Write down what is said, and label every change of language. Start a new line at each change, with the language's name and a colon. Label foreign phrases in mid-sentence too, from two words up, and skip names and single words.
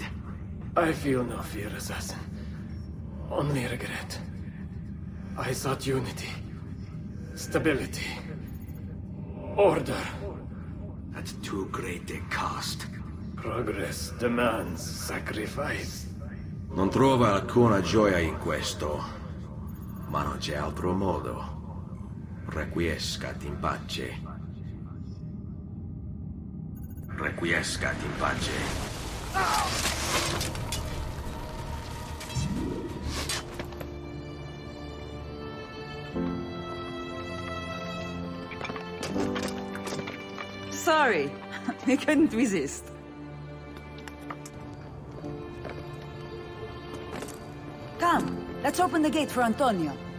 English: I feel no fear, assassin. Only regret. I sought unity, stability, order. At too great a cost. Progress demands sacrifice.
Italian: Non trova alcuna gioia in questo, ma non c'è altro modo.
Latin: Requiescat in pace. Requiescat in pace.
English: Sorry, I couldn't resist. Come, let's open the gate for Antonio.